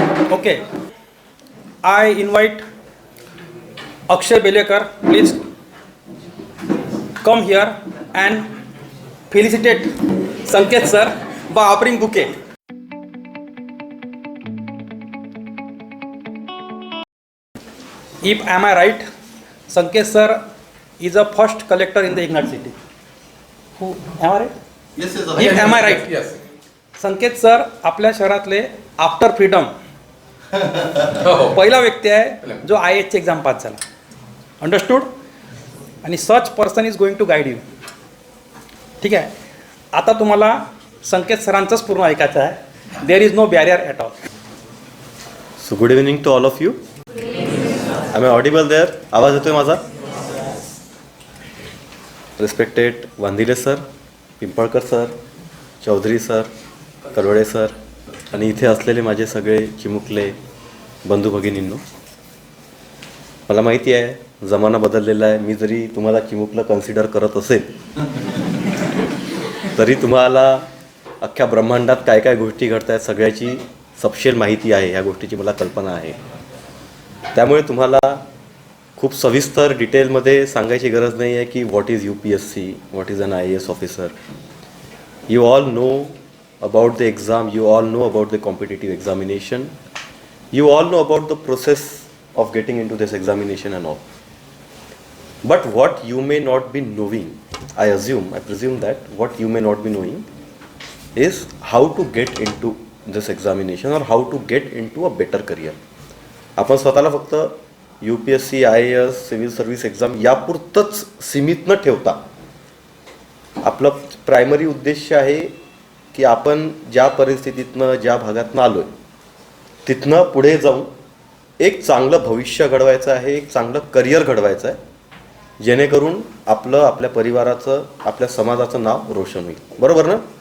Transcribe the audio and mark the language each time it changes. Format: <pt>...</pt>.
<en>Okay, I invite Akshay Belekar, please come here and felicitate Sanket sir by offering bouquet. If am I right, Sanket sir is a first collector in the Ignat city. Who am I right? Yes, yes. If am I right? Yes.</en> <mr>Sanket sir आपल्या शहरातले after freedom पहिला व्यक्ती आहे जो IAS ची exam pass झाला. Understood. आणि</mr> <en>Such person is going to guide you.</en> <mr>ठीक आहे, आता तुम्हाला संकेत सरांचंच पूर्ण ऐकायचं आहे.</mr> <en>There is no barrier at all. So good evening to all of you. I am audible there?</en> <mr>आवाज येतोय माझा? Respected Wandile sir, Pimpalkar sir, Chaudhari sir, कलवडे sir आणि इथे असलेले माझे सगळे चिमुकले बंधू भगिनींनो, मला माहिती आहे जमाना बदललेला आहे. मी जरी तुम्हाला चिमुकलं कन्सिडर करत असेल तरी तुम्हाला अख्ख्या ब्रह्मांडात काय काय गोष्टी घडत आहेत सगळ्याची सपशेल माहिती आहे. ह्या गोष्टीची मला कल्पना आहे. त्यामुळे तुम्हाला खूप सविस्तर डिटेलमध्ये सांगायची गरज नाही आहे की</mr> <en>What is UPSC, what is an IAS officer. You all know about the exam, you all know about the competitive examination, you all know about the process of getting into this examination and all. But what you may not be knowing, I presume that what you may not be knowing is how to get into this examination or how to get into a better career.</en> <mr>आपण स्वतःला फक्त UPSC, IAS, civil service exam यापुरतंच सीमित न ठेवता आपलं primary उद्देश आहे की आपण ज्या परिस्थितीतनं ज्या भागातनं आलो आहे तिथनं पुढे जाऊन एक चांगलं भविष्य घडवायचं आहे, एक चांगलं करिअर घडवायचं आहे, जेणेकरून आपल्या परिवाराचं, आपल्या समाजाचं नाव रोशन होईल. बरोबर ना?</mr>